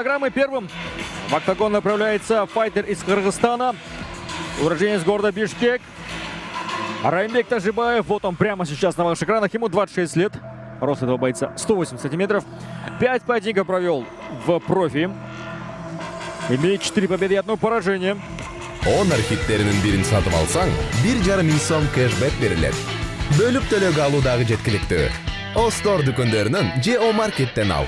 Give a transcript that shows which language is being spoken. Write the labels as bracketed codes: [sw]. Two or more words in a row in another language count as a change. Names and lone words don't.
[ru] И первым в октагон направляется файтер из Кыргызстана, уроженец города Бишкек, Райымбек Тажибаев. Вот он прямо сейчас на ваших экранах. Ему 26 лет. Рост этого бойца 180 сантиметров. 5 поединков провел в профи. Имеет 4 победы и 1 поражение. [ky] Honor хиттеринин бирин сатып алсаң, 1,5 миң сом кэшбэк берилет. Бөлүп төлөөгө алуудагы жеткиликтүү. О Store дүкөндөрүнөн же О Market'тен ал.